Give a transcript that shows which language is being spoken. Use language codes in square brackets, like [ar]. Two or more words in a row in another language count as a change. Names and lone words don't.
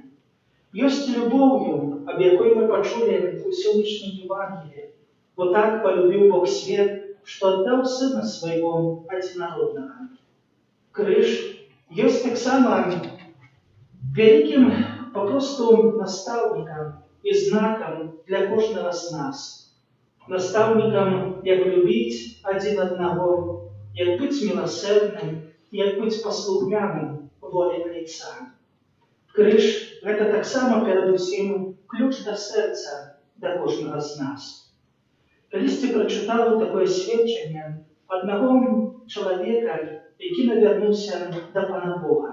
[be] Ёсць любоўю, аб якой мы пачулі ў сённяшнім Евангеліі, бо так полюбил Бог свет, што аддаў Сына Свайго адзінароднага. Крыж ёсць таксама вялікім папросту настаўнікам і знакам для кожнага з нас. Настаўнікам, як любіць адзін аднаго, [uk] як бути милосердним, як бути послухняним волі Отця. Криж – це так само, передусім, ключ до серця до кожного з нас. Колись ти прочитав таке свідчення одного чоловіка, який навернувся до Пана Бога.